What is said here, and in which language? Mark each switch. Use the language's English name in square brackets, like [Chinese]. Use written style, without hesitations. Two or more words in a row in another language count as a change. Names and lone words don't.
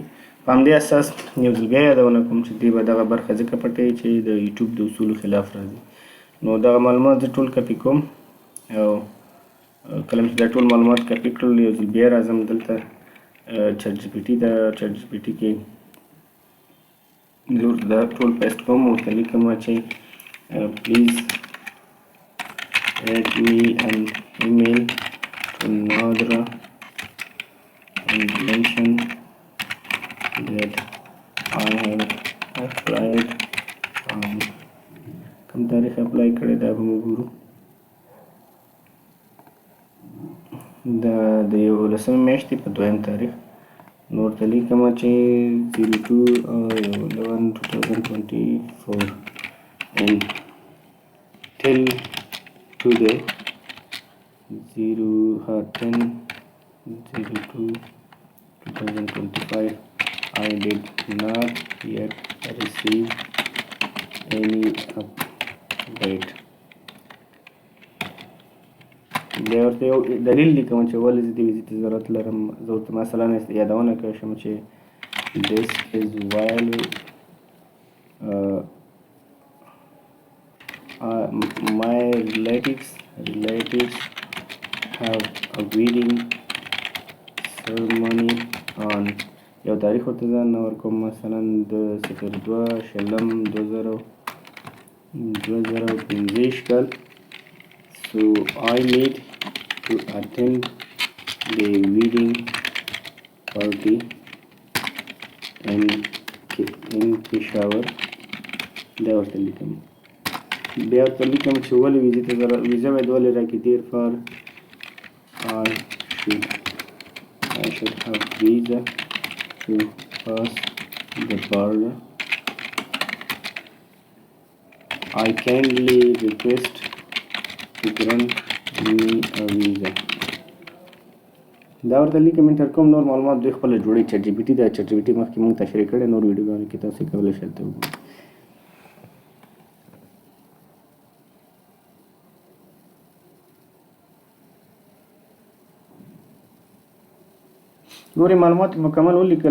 [Pashto] په همدې اساس یو ځل بیا یادونه کوم چې دوی به دغه برخه ځکه پټوي چې د یوټیوب د اصولو خلاف راځي. نو دغه معلومات زه ټول کاپي کوم او کله چې دا ټول معلومات کاپي کړل یو ځل بیا راځم دلته چټ جی پي ټي ته. چټ جی پي ټي کې زه ورته دا ټول پیسټ کوم او ورته لیکم چې پلیز [English] add me an email to Nadra and mention that I have applied [Pashto] کوم تاریخ اپلای کړی دا به موږ ګورو. دا د 11 میاشتې په 2 تاریخ. نو ورته لیکم چې [English] 02/11/2024 and till today 10/02/2025 I did not yet receive any update. [Pashto] بیا ورته یو دلیل لیکم چې ولې زه دې ویزې ته ضرورت لرم. زه ورته مثلا یادونه کولی شم چې [English] this is while my relatives have a wedding ceremony on [Pashto] یو تاریخ ورته ځان ورکوم مثلا د 02/2025 کال. [English] So I need to attend the wedding party in Peshawar. [Pashto] دا ورته لیکم. بیا ورته لیکم چې ولې ویزې ته ویزه باید ولې راکړي. [English] therefore I should have visa to pass the border. I kindly request to grant me a visa. [Pashto] دا ورته لیکم انټر کوم. نور معلومات دوی خپله جوړوي. چټ جی پي ټي دا چټ جی پي ټي مخکې موږ تشریح کړی نور ویډیوګانو کې تاسو کولی شئ هلته وګورئ. نورې معلومات مکمل ولیکل.